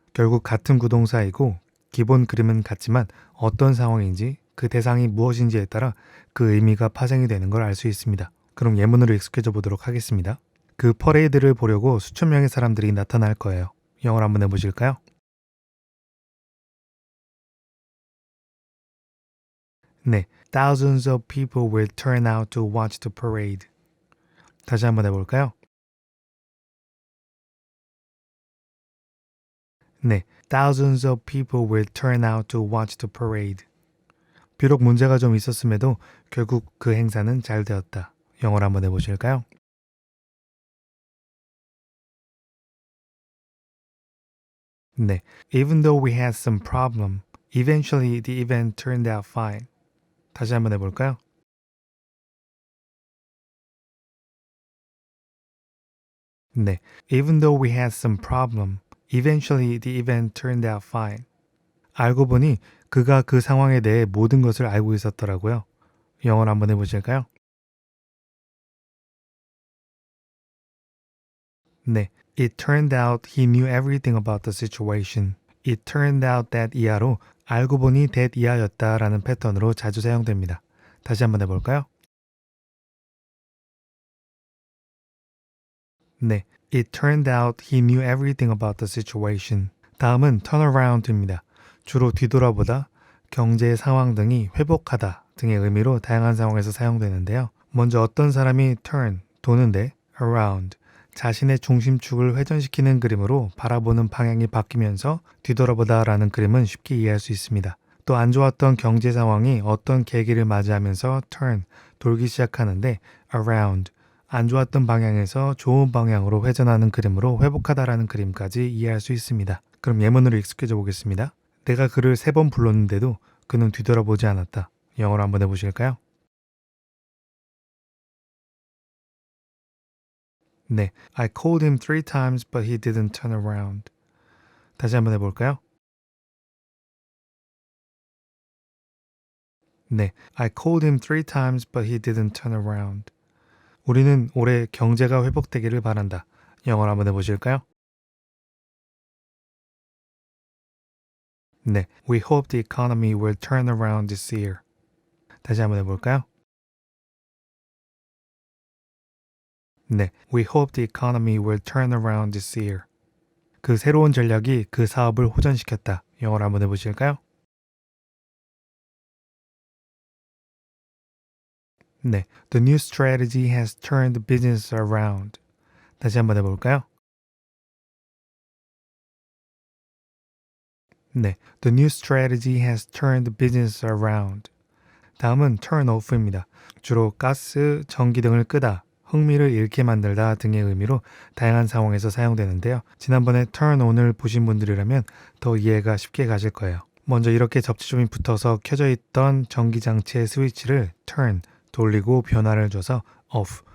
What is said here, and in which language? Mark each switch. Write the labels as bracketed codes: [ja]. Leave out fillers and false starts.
[ko] 결국 같은 구동사이고 기본 그림은 같지만 어떤 상황인지 그 대상이 무엇인지에 따라 그 의미가 파생이 되는 걸 알 수 있습니다. 그럼 예문으로 익숙해져 보도록 하겠습니다. 그 퍼레이드를 보려고 수천 명의 사람들이 나타날 거예요. 영어로 한번 해보실까요? [en] 네, thousands of people will turn out to watch the parade. [ko] 다시 한번 해볼까요? [en] 네, thousands of people will turn out to watch the parade. [ko] 비록 문제가 좀 있었음에도 결국 그 행사는 잘 되었다. 영어로 한번 해보실까요? [en] 네, even though we had some problem, eventually the event turned out fine. [ko] 다시 한번 해볼까요? [en] 네, even though we had some problem, eventually the event turned out fine. [ko] 알고 보니 그가 그 상황에 대해 모든 것을 알고 있었더라고요. 영어로 한번 해보실까요? [en] 네, it turned out he knew everything about the situation. It turned out that [ko] 이하로 알고 보니 that 이하였다라는 패턴으로 자주 사용됩니다. 다시 한번 해볼까요? [en] 네, it turned out he knew everything about the situation. [ko] 다음은 turnaround입니다. 주로 뒤돌아보다, 경제 상황 등이 회복하다 등의 의미로 다양한 상황에서 사용되는데요. 먼저 어떤 사람이 turn, 도는데 around, 자신의 중심축을 회전시키는 그림으로 바라보는 방향이 바뀌면서 뒤돌아보다 라는 그림은 쉽게 이해할 수 있습니다. 또 안 좋았던 경제 상황이 어떤 계기를 맞이하면서 turn, 돌기 시작하는데 around, 안 좋았던 방향에서 좋은 방향으로 회전하는 그림으로 회복하다라는 그림까지 이해할 수 있습니다. 그럼 예문으로 익숙해져 보겠습니다. 내가 그를 3번 불렀는데도 그는 뒤돌아보지 않았다. 영어로 한번 해보실까요? [en] 네, I called him 3 times but he didn't turn around. [ko] 다시 한번 해볼까요? [en] 네, I called him 3 times but he didn't turn around. [ko] 우리는 올해 경제가 회복되기를 바란다. 영어로 한번 해보실까요? [en] 네, we hope the economy will turn around this year. [ko] 다시 한번 해볼까요? [en] 네, we hope the economy will turn around this year. [ko] 그 새로운 전략이 그 사업을 호전시켰다. 영어로 한번 해보실까요? [en] 네, the new strategy has turned the business around. [ko] 다시 한번 해볼까요? [en] 네, the new strategy has turned the business around. [ko] 다음은 turn off입니다. 주로 가스, 전기 등을 끄다, 흥미를 잃게 만들다 등의 의미로 다양한 상황에서 사용되는데요. 지난번에 turn on을 보신 분들이라면 더 이해가 쉽게 가실 거예요. 먼저 이렇게 접지점이 붙어서 켜져 있던 전기장치의 스위치를 turn, 돌리고 변화를 줘서 off,